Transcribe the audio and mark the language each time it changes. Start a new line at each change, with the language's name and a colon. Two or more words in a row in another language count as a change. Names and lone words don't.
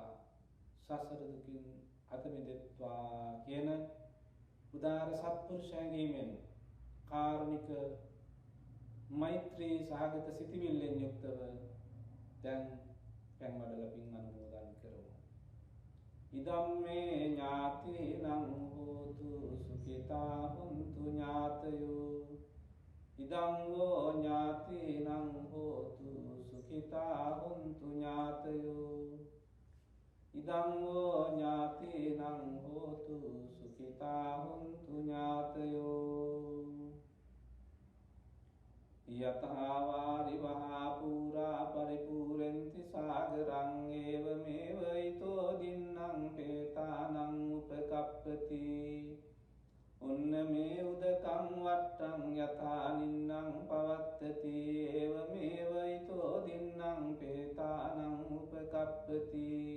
Sinhala: සසර දුකින් අත මිදෙත්වා කියන උදාර සත්පුරුෂ හැඟීමෙන් කාරුණික මෛත්‍රී සහගත සිතිවිල්ලෙන් යුක්තව දැන් පැන් වඩලා පින් අනුමෝදන් කරමු.
Pali: ඉදම්මේ ඥාතිනං හෝතු සුඛිතා හුන්තු ඥාතයෝ. ඉදං වෝ ඥාතිනං හෝතු සුඛිතා හුන්තු ඥාතයෝ. ඉදං වෝ ඥාතිනං හෝතු සුඛිතා හුන්තු ඥාතයෝ. යතහා වාරි වහා පුරා පරිපූර්ණති සාගරං ඒව මේව ඊතෝ දින්නම් පේතානං උපකප්පති. උන්න මේ උදකං වට්ටං යථා නින්නම් පවත්තති. ඒව මේව ඊතෝ දින්නම් පේතානං උපකප්පති.